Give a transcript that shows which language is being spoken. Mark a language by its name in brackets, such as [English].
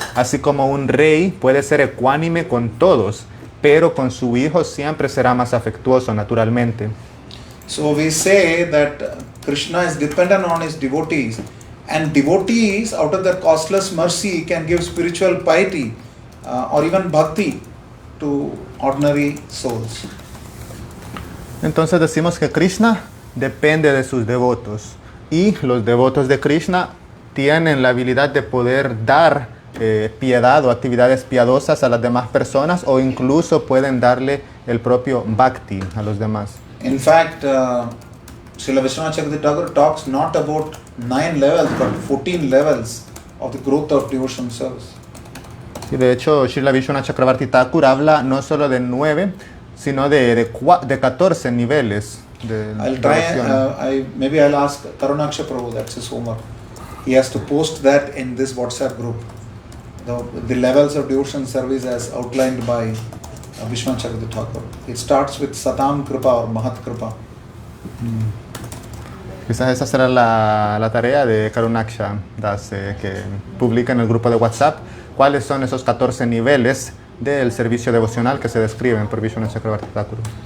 [Spanish] Así como un rey puede ser ecuánime con todos, pero con su hijo siempre será más afectuoso naturalmente. [English] So we say that Krishna is dependent on his devotees, and devotees out of their costless mercy can give spiritual piety or even bhakti to ordinary souls. [Spanish] Entonces decimos que Krishna depende de sus devotos. Y los devotos de Krishna tienen la habilidad de poder dar piedad o actividades piadosas a las demás personas o incluso pueden darle el propio bhakti a los demás. [English] In fact, Srila Vishwanath Chakravarti Thakur talks not about 9 levels but 14 levels of the growth of devotional service. [Spanish] Y de hecho, Srila Vishwanath Chakravarti Thakur habla no solo de 9, sino de 14 niveles. [English] I'll try, maybe I'll ask Karunaksha Prabhu, that's his homework. He has to post that in this WhatsApp group. The levels of devotional service as outlined by Vishwanath Chakravarti Thakur. It starts with Satam Kripa or Mahat Kripa. [Spanish] Quizás esa será la tarea de Karunaksha Das, que publica en el grupo de WhatsApp cuáles son esos 14 niveles del servicio devocional que se describen por Vishwanath Chakravarti Thakur.